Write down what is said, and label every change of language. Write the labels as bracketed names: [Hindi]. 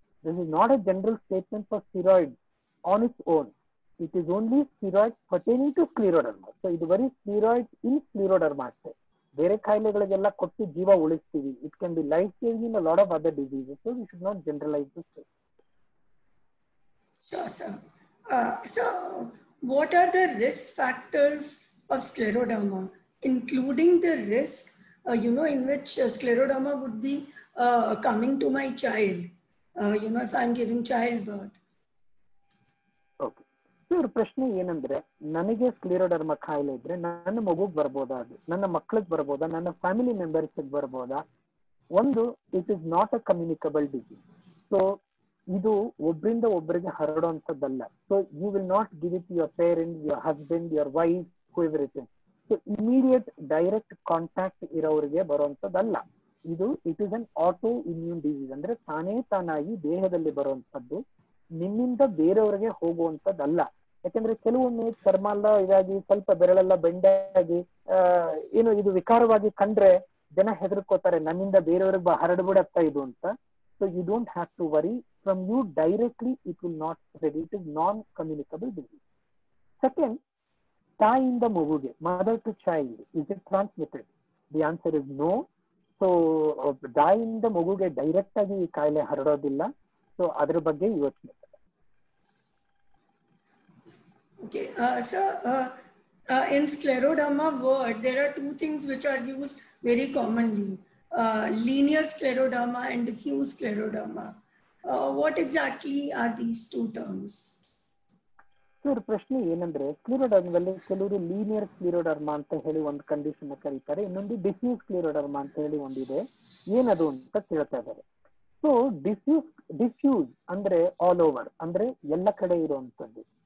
[English] This is not a general statement for steroid on its own. It is only steroid pertaining to scleroderma. [Kannada] So ಇದು ಬರೀ steroid ಇನ್ ಸ್ಕ್ಲಿರೋಡರ್ಮಾ ಅಷ್ಟೇ. ಬೇರೆ ಕಾಯಿಲೆಗಳಿಗೆಲ್ಲ ಕೊಟ್ಟು ಜೀವ ಉಳಿಸ್ತೀವಿ. [English] It can be life saving in a lot of other diseases. So we should not generalise this. Sure, sir. So, what are the risk factors of scleroderma, including the risk, in which scleroderma would be coming to my child, if I'm giving childbirth? Okay. [Kannada] ಇವ್ರ ಪ್ರಶ್ನೆ ಏನಂದ್ರೆ, ನನಗೆ ಸ್ಕ್ಲಿರೋಡರ್ಮ ಕಾಯಿಲೆ ಇದ್ರೆ ನನ್ನ ಮಗುಗ್ ಬರ್ಬೋದಾ, ಅದು ನನ್ನ ಮಕ್ಳಿಗೆ ಬರ್ಬೋದಾ, ನನ್ನ ಫ್ಯಾಮಿಲಿ ಮೆಂಬರ್ಸ್ ಬರ್ಬೋದಾ? ಒಂದು, [English] It is not a communicable disease. [Kannada] So ಇದು ಒಬ್ಬರಿಂದ ಒಬ್ಬರಿಗೆ ಹರಡುವಂಥದ್ದಲ್ಲ. [English] So you will not give it your parent, your husband, your wife, whoever it is. [Kannada] So immediate direct contact ಇರೋರಿಗೆ ಬರುವಂತದ್ದಲ್ಲ ಇದು. [English] It is an auto immune disease. [Kannada] ಅಂದ್ರೆ ತಾನಾಗಿ ದೇಹದಲ್ಲಿ ಬರುವಂತದ್ದು, ನಿಮ್ಮಿಂದ ಬೇರೆಯವರಿಗೆ ಹೋಗುವಂತದ್ದಲ್ಲ. ಯಾಕಂದ್ರೆ ಕೆಲವೊಮ್ಮೆ ಚರ್ಮ ಎಲ್ಲ ಇದಾಗಿ ಸ್ವಲ್ಪ ಬೆರಳೆಲ್ಲ ಬೆಂಡಾಗಿ ಇದು ವಿಕಾರವಾಗಿ ಕಂಡ್ರೆ ಜನ ಹೆದರ್ಕೋತಾರೆ, ನನ್ನಿಂದ ಬೇರೆಯವ್ರಿಗೆ ಹರಡ್ಬಿಡತ್ತ ಇದು ಅಂತ. [English] So you don't have to worry. From you directly it will not spread. It is non communicable disease. Second, [Kannada] ತಾಯಿಯಿಂದ ಮಗುಗೆ, [English] Mother to child, is it transmitted? The answer is no. [Kannada] So ತಾಯಿಯಿಂದ ಮಗುಗೆ ಡೈರೆಕ್ಟ್ ಆಗಿ ಈ ಕಾಯಿಲೆ ಹರಡೋದಿಲ್ಲ. So ಅದ್ರ ಬಗ್ಗೆ ಯೋಚನೆ. [English] Okay, so in scleroderma word, there are two things which are used very commonly, linear scleroderma and diffuse scleroderma. What exactly are these two terms? [Kannada] ಇವ್ರ ಪ್ರಶ್ನೆ ಏನಂದ್ರೆ, ಸ್ಕ್ಲಿರೋಡರ್ಮದಲ್ಲಿ ಕೆಲವರು ಲೀನಿಯರ್ ಸ್ಕ್ಲಿರೋಡರ್ಮಾ ಅಂತ ಹೇಳಿ ಒಂದು ಕಂಡೀಷನ್ ಕರೀತಾರೆ, ಇನ್ನೊಂದು ಡಿಫ್ಯೂಸ್ ಸ್ಕ್ಲಿರೋಡರ್ಮಾ ಅಂತ ಹೇಳಿ ಒಂದಿದೆ. ಏನದು ಅಂತ ಕೇಳ್ತಾ ಇದ್ದಾರೆ. ಸೊ ಡಿಫ್ಯೂಸ್ ಅಂದ್ರೆ [English] all over, [Kannada] ಅಂದ್ರೆ ಎಲ್ಲ ಕಡೆ ಇರುವಂತದ್ದು.